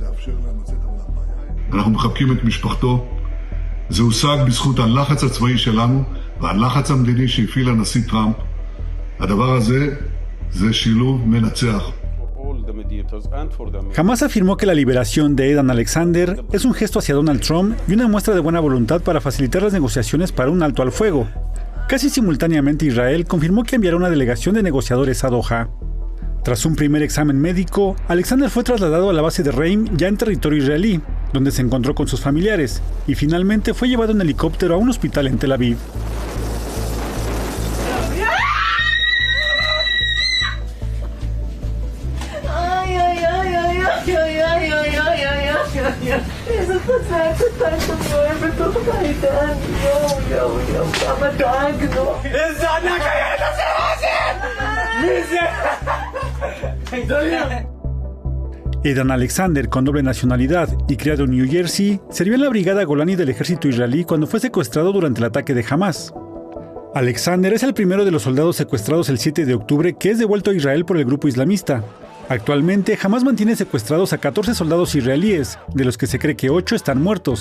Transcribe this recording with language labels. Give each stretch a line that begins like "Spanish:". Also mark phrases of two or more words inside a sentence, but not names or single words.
Spanish: Hamas afirmó que la liberación de Edan Alexander es un gesto hacia Donald Trump y una muestra de buena voluntad para facilitar las negociaciones para un alto al fuego. Casi simultáneamente, Israel confirmó que enviará una delegación de negociadores a Doha. Tras un primer examen médico, Alexander fue trasladado a la base de Reim, ya en territorio israelí, donde se encontró con sus familiares, y finalmente fue llevado en helicóptero a un hospital en Tel Aviv.
Hebrew: איזה חזק אתה, אני אוהבת אותך, עידן, יואו, כמה דאגנו. איזה ענק הילד הזה, מי זה?
Spanish: Edan Alexander, con doble nacionalidad y criado en New Jersey, sirvió en la brigada Golani del ejército israelí cuando fue secuestrado durante el ataque de Hamas. Alexander es el primero de los soldados secuestrados el 7 de octubre que es devuelto a Israel por el grupo islamista. Actualmente, Hamás mantiene secuestrados a 14 soldados israelíes, de los que se cree que 8 están muertos.